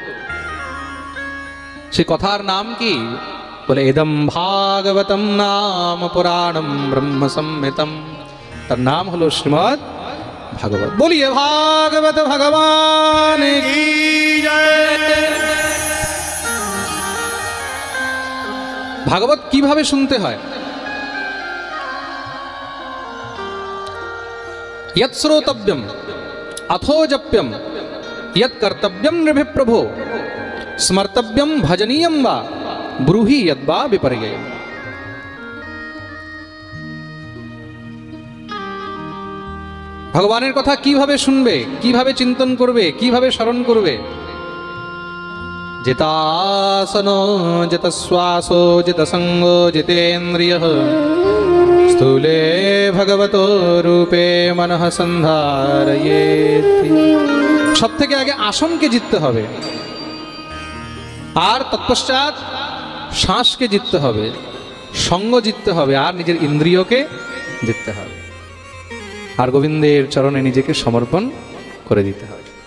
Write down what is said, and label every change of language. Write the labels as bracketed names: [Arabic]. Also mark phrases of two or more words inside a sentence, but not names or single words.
[Bangla] সে কথার নাম কি বলে [Sanskrit] ইদম ভাগবতম নাম পুরাণম ব্রহ্ম সংহিতম, [Bangla] তার নাম হলো শ্রীমদ ভাগবত। [Hindi] बोलिए भागवत भगवान की जय। [Bangla] ভাগবত কিভাবে শুনতে হয়? [Sanskrit] यत् श्रोतव्यम अथो जप्यम यत् कर्तव्यम नृभिः प्रभो स्मर्तव्यम भजनीयम वा ब्रूहि यद्वा विपर्ययम्। [Bangla] ভগবানের কথা কিভাবে শুনবে, কিভাবে চিন্তন করবে, কিভাবে স্মরণ করবে? [Sanskrit] जितासनो जितश्वासो जितसंगो जितेन्द्रियः स्थूले भगवतो रूपे मनः संधारयेति। [Bangla] সব থেকে আগে আসনকে জিততে হবে, আর তৎপশ্চাৎ শ্বাসকে জিততে হবে, সঙ্গ জিততে হবে, আর নিজের ইন্দ্রিয়কে জিততে হবে, আর গোবিন্দের চরণে নিজেকে সমর্পণ করে দিতে হবে।